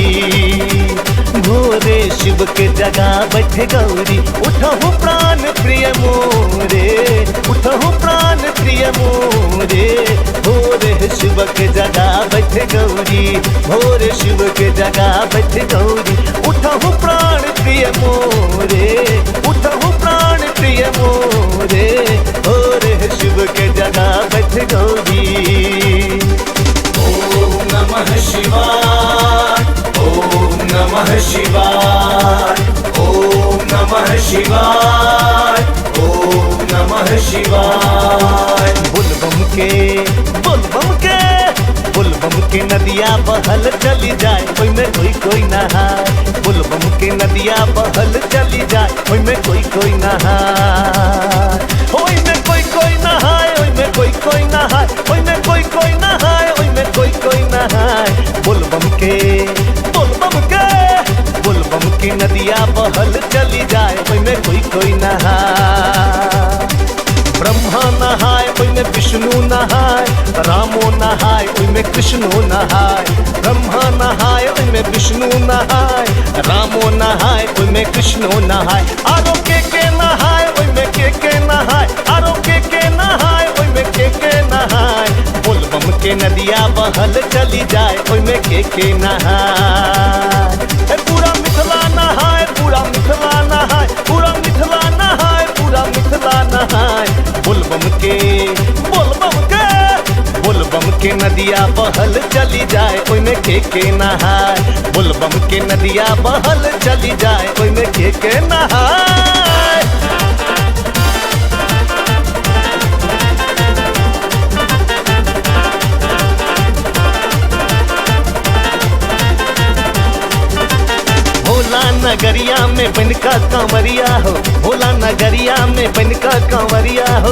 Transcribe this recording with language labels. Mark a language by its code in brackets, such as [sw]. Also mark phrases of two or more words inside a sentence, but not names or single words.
[mai] भोरे शिव के जगह बैठे गौरी उठहु प्राण प्रिय मोरे उठहु प्राण प्रिय मोरे भोरे शिव के जगह बैठे गौरी भोरे शिव के जगह बैठे गौरी उठहु प्राण प्रिय मोरे उठहु प्राण प्रिय मोरे भोरे शिव के जगह बैठे गौरी। [sa] ओम नमः शिवाय ओम नमः शिवाय ओम नमः शिवाय, ओम नमः शिवाय। [mai] बुलबम के नदिया बहल चली जाए, ओई में कोई नहाए। बुलबम के नदिया बहल चली जाए, ओई में कोई नहाए। ओई में कोई नहाए, ओई में कोई नहाए, ओई में कोई नहाए, ओई में कोई नहाए। बुलबम के नदिया बहल चली जाए, ओई में कोई नहाए। ब्रह्मा नहाय, ओई में विष्णु नहाय। रामो नहाय, ओई में कृष्णो नहाय। ब्रह्मा नहाय, ओई में विष्णु नहाय। रामो नहाय, ओई में कृष्णो नहाय। आरो के नहाय, ओई में के नहाय। आरो के नहाय, ओई में के नहाय। बुलबम के नदिया बहल चली जाए, ओई में के नहाय। पूरा मिथिला नहाय, पूरा मिथिला नहाय, पूरा मिथिला नहाय, पूरा मिथिला नहाय। बुलबम के नदिया बहल चली जाए, ओई में के नहाय। बुलबम के नदिया बहल चली जाए, ओई में के नहाय। भोला नगरिया में बनका कांवरिया हो, भोला नगरिया में बनका कांवरिया हो।